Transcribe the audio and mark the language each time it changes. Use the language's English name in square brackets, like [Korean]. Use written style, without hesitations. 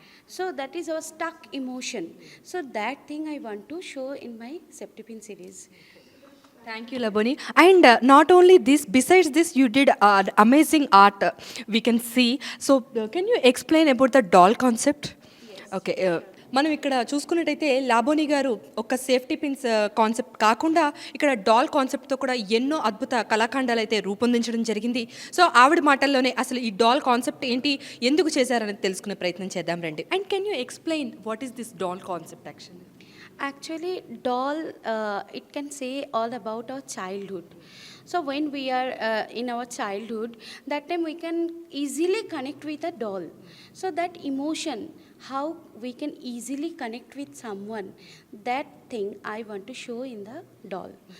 [English] So that is our stuck emotion. So that thing I want to show in my Septipin series. Thank you, Laboni. And not only this, besides this, you did amazing art, we can see. So, can you explain about the doll concept? Okay. [Telugu] మనం ఇక్కడ చూసుకున్నట్టయితే లాబోని గారు ఒక safety pins concept కాకుండా ఇక్కడ doll కాన్సెప్ట్తో కూడా ఎన్నో అద్భుత కళాఖండాలు అయితే రూపొందించడం జరిగింది. సో ఆవిడ మాటల్లోనే అసలు ఈ డాల్ కాన్సెప్ట్ ఏంటి, ఎందుకు చేశారనేది తెలుసుకునే ప్రయత్నం చేద్దాం రండి. [English] And can you explain what is this doll concept actually? Actually, doll, it can say all about our childhood. So when we are in our childhood, that time we can easily connect with a doll. So that emotion, how we can easily connect with someone, that thing I want to show in the doll.